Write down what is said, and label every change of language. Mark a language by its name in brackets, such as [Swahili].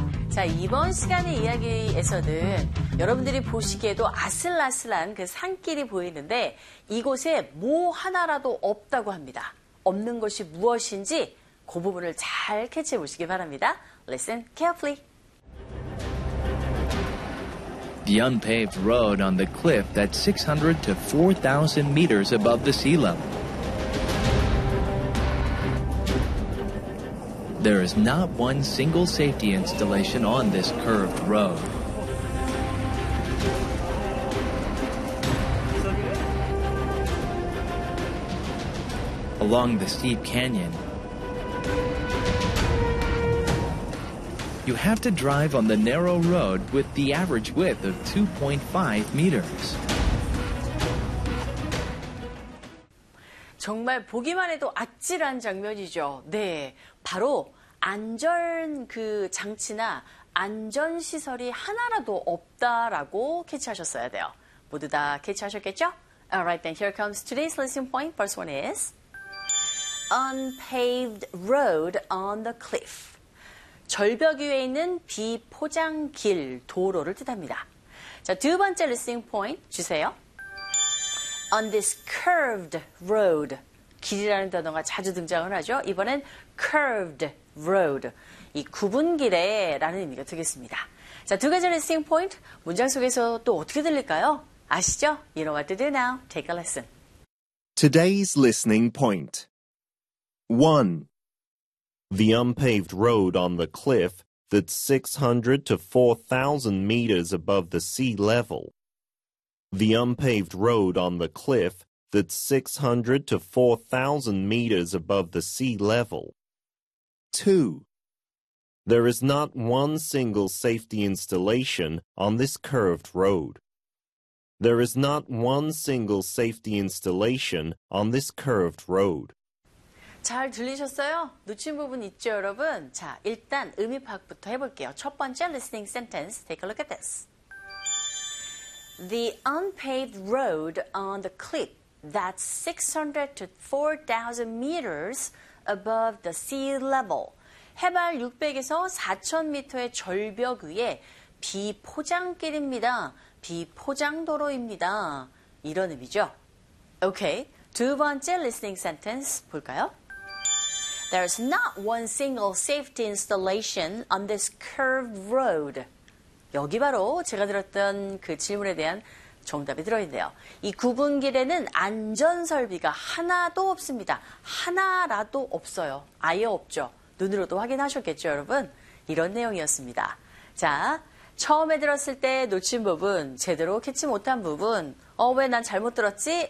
[Korean] 자, 이번 시간의 이야기에서는 여러분들이 보시기에도 아슬아슬한 그 산길이 보이는데 이곳에 뭐 하나라도 없다고 합니다. 없는 것이 무엇인지 그 부분을 잘 캐치해 보시기 바랍니다. [English] Listen carefully. The unpaved road on the cliff that's 600 to 4,000 meters above the sea level. There is not one single safety installation on this curved road. Along the steep canyon, you have to drive on the narrow road with the average width of 2.5 meters. [Korean] 정말 보기만 해도 아찔한 장면이죠. 네, 바로 안전 그 장치나 안전 시설이 하나라도 없다라고 캐치하셨어야 돼요. 모두 다 캐치하셨겠죠? [English] Alright, then here comes today's listening point. First one is unpaved road on the cliff. [Korean] 절벽 위에 있는 비포장길 도로를 뜻합니다. 자, 두 번째 [English] listening point [Korean] 주세요. [English] On this curved road. [Korean] 길이라는 단어가 자주 등장을 하죠. 이번엔 curved road. 이 굽은 길에 라는 의미가 되겠습니다. 자, 두 가지 [English] listening point [Korean] 문장 속에서 또 어떻게 들릴까요? 아시죠? [English] You know what to do now. Take a listen. Today's listening point. 1. The unpaved road on the cliff that's 600 to 4,000 meters above the sea level. The unpaved road on the cliff that's 600 to 4,000 meters above the sea level. 2. There is not one single safety installation on this curved road. There is not one single safety installation on this curved road. [Korean] 잘 들리셨어요? 놓친 부분 있죠, 여러분? 자, 일단 의미 파악부터 해볼게요. 첫 번째 [English] listening sentence, take a look at this. The unpaved road on the cliff that's 600 to 4,000 meters above the sea level. [Korean] 해발 600에서 4,000m의 절벽 위에 비포장길입니다. 비포장도로입니다. 이런 의미죠? Okay, 두 번째 listening sentence 볼까요? [English] There's not one single safety installation on this curved road. [Korean] 여기 바로 제가 들었던 그 질문에 대한 정답이 들어있네요. 이 굽은 길에는 안전설비가 하나도 없습니다. 하나라도 없어요. 아예 없죠. 눈으로도 확인하셨겠죠, 여러분? 이런 내용이었습니다. 자, 처음에 들었을 때 놓친 부분, 제대로 캐치 못한 부분, 왜 난 잘못 들었지?